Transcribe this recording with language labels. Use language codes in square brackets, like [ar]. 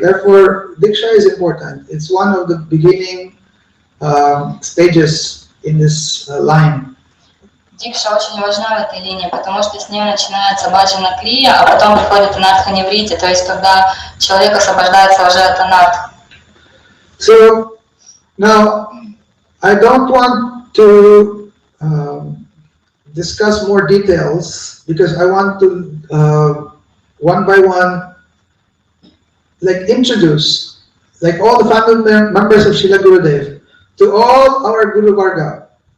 [en] Therefore, diksha is important. It's one of the beginning stages in this line. [ru] Дикша очень важна в этой линии, потому что с нее начинается баджана крия, а потом приходит анартха неврити, то есть когда человек освобождается уже от анарх. [en] So now I don't want to discuss more details because I want to one by one introduce all the family members of Srila Gurudev to all our Guru Varga.